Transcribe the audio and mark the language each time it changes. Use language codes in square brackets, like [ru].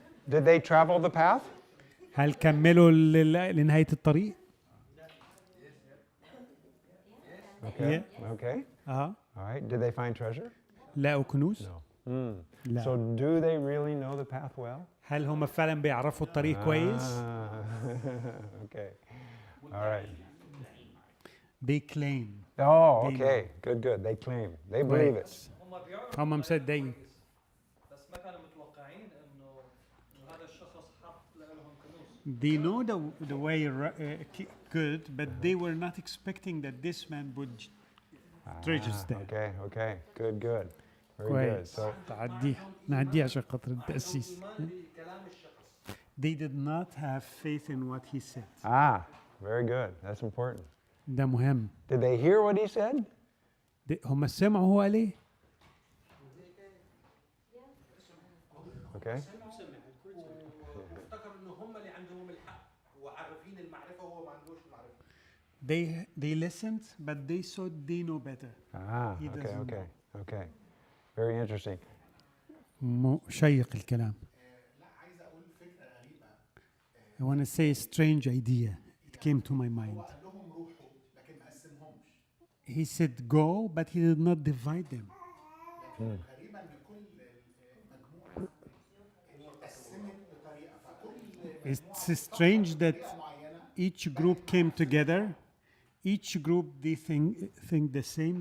[en] Did they travel the path? [ar] هل كملوا لنهاية الطريق؟ [en] Okay. Okay. [ar] اه. [en] All right. Did they find treasure? [ar] لقوا كنوز؟ [en] No. [ar] لا. [en] So do they really know the path well? [ar] هل هم فعلا بيعرفوا الطريق كويس؟ [en] Okay. All right. They claim. Oh, They okay. Good. They claim. They believe it. [ar] هم مصدقين. بس ما كانوا متوقعين انه هذا الشخص حط لهم كنوز. [en] They know the way good, but they were not expecting that this man would treasures there. Okay. Good. Very good. [ar] كويس. [en] So, [ar] نعديها عشان خاطر التأسيس. [en] They did not have faith in what he said. very good. That's important. [ar] ده مهم. [en] Did they hear what he said? [ar] هم سمعوا هو قال ايه؟ [en] Okay. [ar] افتكر ان هم اللي عندهم الحق وعارفين المعرفه وهو ما عندوش المعرفه. [en] They listened, but they thought they know better. He doesn't know. Okay. Very interesting. [ar] شيق الكلام. لا عايز اقول فكره غريبه. [en] I want to say a strange idea. It came to my mind. [ar] هو قال لهم روحوا لكن ما قسمهمش. [en] He said go, but he did not divide them. [ar] لكن غريبا ان كل مجموعه اتقسمت بطريقه فكل [en] It's strange that each group came together. Each group they think the same.